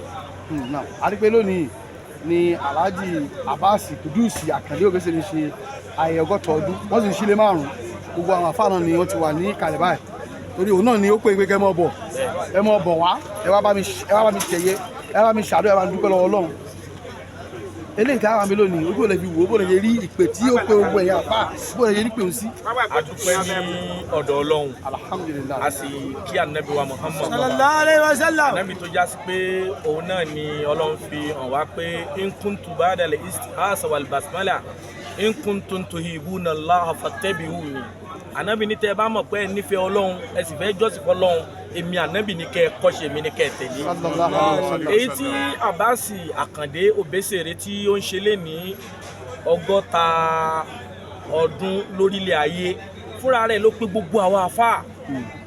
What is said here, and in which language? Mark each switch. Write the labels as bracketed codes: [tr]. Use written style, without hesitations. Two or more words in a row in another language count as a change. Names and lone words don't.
[yo] Àdìpé lónìí ni Alhaji Abbas Kudusi Akande Obesere ṣe ayẹyẹ 60 ọdún wọ́n sì ń sílé 5 gbogbo àwọn àfáà náà ni wọ́n ti wà ní kalẹ̀ báyìí torí òun náà ni ó pé pé kẹ́ mọ́ bọ̀ ẹ mọ́ bọ̀ wá ẹ wá bá mi tẹ̀yẹ ẹ wá mi ṣàdúrà ẹ wá mi dúpẹ́ lọ́wọ́ Ọlọ́run eléyìí tí a wà mí lónìí ojú ò lè fi wò ó bó lè ṣe rí ìpè tí ó pé gbogbo ẹ̀yà àfáà bó lè ṣe rí pè ó sí. a dúpẹ́ ní ọ̀dọ̀ Ọlọ́run alhamdulillah a sì kí Ànábì wa Muhammad [ar] صلى الله عليه وسلم [yo] Ànábì tó já sí pé òun náà ni Ọlọ́run fi hàn wá pé [ar] إن كنت بعد الاستعاذة والبسملة إن كنتم تحبون الله فاتبعوني. [yo] Ànábì ní tẹ́ ẹ bá mọ̀ pé ẹ nífẹ̀ẹ́ Ọlọ́run ẹ sì fẹ́ jọ́sìn fọ́lọ́run èmi Ànábì ní kẹ́ ẹ kọ́ṣe mi ní kẹ́ ẹ tẹ̀lé. èyí tí Abbas Akande Obesere tí ó ń ṣe lé ní 60 ọdún lórílẹ̀ ayé fúnra rẹ̀ ló pé gbogbo àwọn àfáà ó